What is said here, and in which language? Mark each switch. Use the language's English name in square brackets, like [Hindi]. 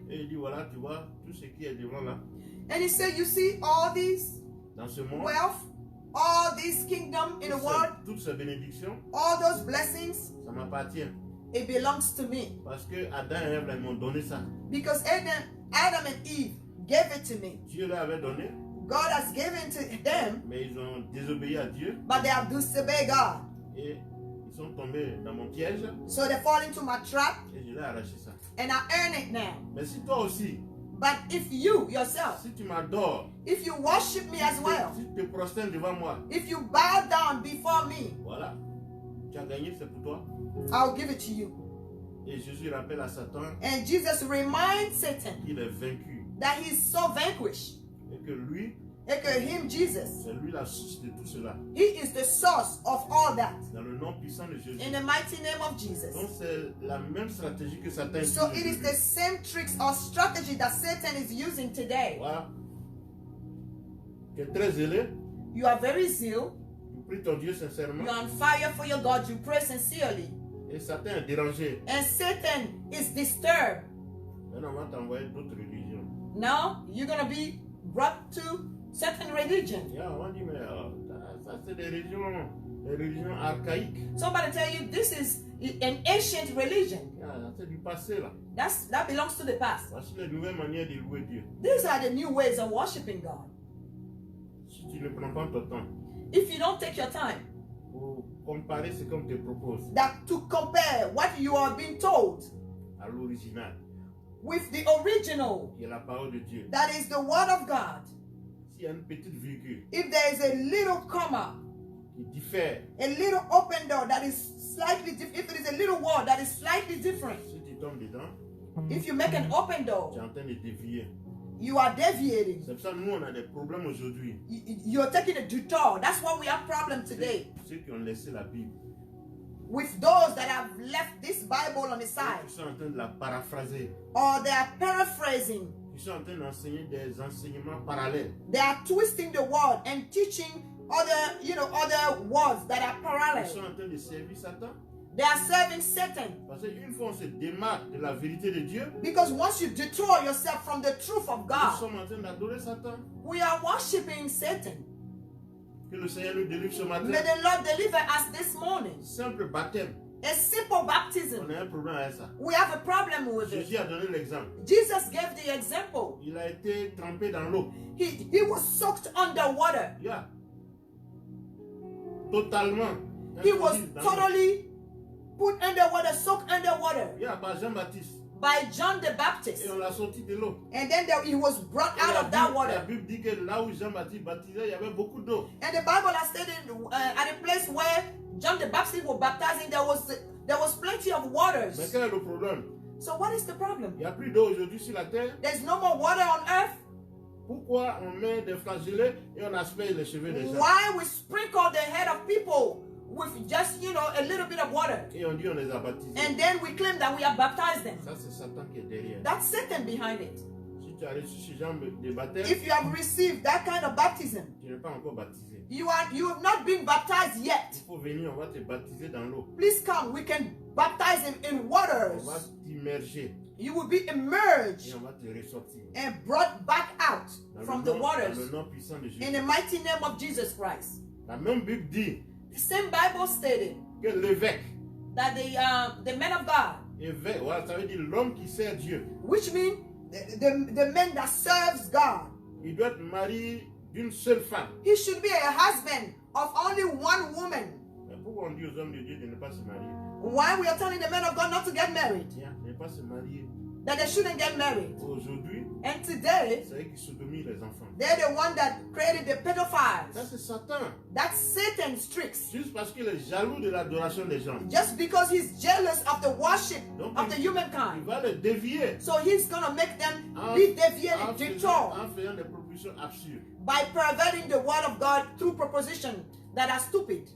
[French] et il dit, voilà, tu vois, tout ce qui est devant là, [English] and he said, you see all these [French] dans ce monde, [English] wealth, all this kingdom in the world, [French] toutes ces bénédictions, [English] all those blessings, [French] ça m'appartient. [English] it belongs to me. [French] Parce que Adam et Ève, ils m'ont donné ça. [English] Because Adam and Eve gave it to me. [French] Dieu leur avait donné, [English] God has given to them, [French] mais ils ont désobéi à Dieu [English] but they have disobeyed God. [French] et ils sont tombés dans mon piège [English] So they fall into my trap [French] et je l'ai arraché ça. [English] and I earn it now. [French] Mais si toi aussi, [English] But if you yourself, [French] si tu m'adores, [English] if you worship me as well, [French] si tu te prosternes devant moi, [English] if you bow down before me, [French] voilà, tu as gagné, c'est pour toi. [English] I'll give it to you. [French] Et Jésus rappelle à Satan [English] And Jesus reminds Satan [French] qu'il est vaincu [English] that he's so vanquished. [French] et que lui, [English] And to him, Jesus, [French] c'est lui la source de tout cela. [English] he is the source of all that. [French] Dans le nom puissant de Jésus. [English] In the mighty name of Jesus. [French] Donc c'est la même stratégie que Satan utilise. [English] So it is the same tricks or strategy that Satan is using today. [French] Voilà. Tu es très zélé, [English] You are very zeal. [French] tu pries ton Dieu sincèrement [English] You're on fire for your God. You pray sincerely. [French] et Satan est dérangé. [English] And Satan is disturbed. [French] Maintenant, on va t'envoyer d'autres religions. [English] Now you're going to be brought to certain religion. [French] Yeah, on va dire, mais ça c'est des religions archaïques. [English] Somebody tell you this is an ancient religion. [French] Yeah, c'est du passé là. [English] That belongs to the past. [French] Voici les nouvelles manières de louer Dieu. [English] These are the new ways of worshiping God. [French] Si tu ne prends pas ton temps [English] If you don't take your time [French] pour comparer ce qu'on te propose [English] that to compare what you are being told [French] à l'original, [English] with the original, [French] qui est la parole de Dieu, [English] that is the word of God, [French] s'il y a une petite virgule [English] if there is a little comma, [French] qui diffère, [English] a little open door that is slightly different, if it is a little word that is slightly different, [French] si tu tombes dedans, [English] if you make an open [French] tu es [English] door, [French] en train de dévier. [English] you are deviating. [French] C'est pour ça que nous, on a des problèmes aujourd'hui. [English] You're taking a detour. That's why we have problem today [French] Ceux qui ont laissé la Bible, [English] with those that have left this Bible on the [French] ceux [English] side, [French] qui sont en train de la paraphraser, [English] or they are paraphrasing, [French] qui sont en train d'enseigner des enseignements parallèles. [English] they are twisting the word and teaching other words that are [French] Ils [English] parallel. [French] sont en train de servir Satan. [English] They are serving Satan. [French] Parce qu'une fois on se démarque de la vérité de Dieu, [English] Because once you detour yourself from the truth of God, [French] sommes en train d'adorer Satan. [English] we are worshiping Satan. [French] Que le Seigneur nous délivre ce matin. [English] May the Lord deliver us this morning. [French] Simple baptême. [English] A simple baptism. [French] On a un problème avec ça. [English] We have a problem with [French] Jésus [English] it. [French] a donné l'exemple. [English] Jesus gave the example. [French] Il a été trempé dans l'eau. [English] He was soaked underwater. Yeah. [French] Totalement. [English] He was [French] introduit dans l'eau. [English] totally put underwater, soaked underwater [French] Yeah, par Jean-Baptiste. [English] by John the Baptist. [French] Et on l'a sorti de l'eau. [English] And then he was brought [French] Et [English] out [French] la [English] of that [French] La [English] water. [French] Bible dit que là où Jean-Baptiste baptisait, il y avait beaucoup d'eau. [English] And the Bible has stated at a place where John the Baptist was baptizing, there was plenty of [French] Mais [English] waters. [French] quel est le problème? [English] So what is the problem? [French] Il n'y a plus d'eau aujourd'hui sur la terre. [English] There's no more water on earth. [French] Pourquoi on met des flagellés et on asperge les cheveux des gens? [English] Why we sprinkle the head of people with just, a little bit of water. [French] Et on dit on les a baptisés. [English] And then we claim that we have baptized them. [French] Ça, c'est Satan qui est derrière. [English] That's Satan behind it. [French] Si tu as reçu ce genre de baptême, [English] If you have received that kind of baptism, [French] tu n'es pas encore baptisé. [English] you have not been baptized yet. [French] Il faut venir, on va te baptiser dans l'eau. [English] Please come. We can baptize him in [French] On [English] waters. [French] va t'immerger [English] You will be [French] et [English] immersed [French] on va te ressortir. [English] and brought back out [French] Dans [English] from [French] le [English] the [French] nom- [English] waters [French] Dans le nom puissant de [English] in [French] Jésus. [English] the mighty name of Jesus Christ. [French] La même Bible dit [English] The same Bible stated [French] que l'évêque, [English] that the man of God, [French] évêque, voilà, ça veut dire l'homme qui sert Dieu, [English] which means the man that serves God, [French] il doit être marié d'une seule femme. [English] he should be a husband of only one woman. [French] Mais pourquoi on dit aux hommes de Dieu de ne pas se marier? [English] Why we are telling the men of God not to get married? [French] Tiens, ne pas se marier [English] that they shouldn't get married. [French] Aujourd'hui, [English] And today, [French] c'est eux qui sodomient les enfants. [English] they're the one that created the [French] Ça, [English] pedophiles. [French] c'est Satan. [English] That's Satan's tricks. [French] Juste parce qu'il est jaloux de l'adoration des gens. [English] Just because he's jealous of the worship [French] Donc, [English] of the [French] il [English] humankind. [French] va les dévier [English] So he's going to make them [French] en, [English] be deviated, [French] en faisant [English] detoured [French] des propositions absurdes. [English] by perverting the word of God through propositions that are stupid.